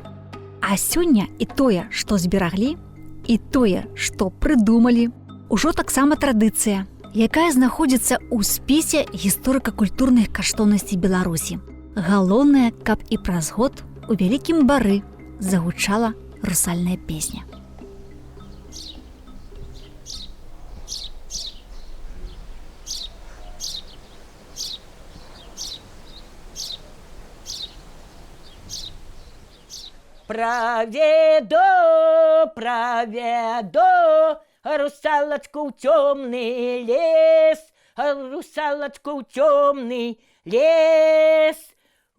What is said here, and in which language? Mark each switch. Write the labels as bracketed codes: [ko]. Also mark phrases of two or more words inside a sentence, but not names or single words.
[be] А сёння і тое, што збераглі, і тое, што прыдумалі, ужо таксама традыцыя, якая знаходзіцца ў спісе гісторыка-культурных каштоўнасцей Беларусі. Галоўнае, каб і праз год у вялікім бары загучала русальная песня. [ru] Проведу, русалочку в темный лес, русалочку в темный лес.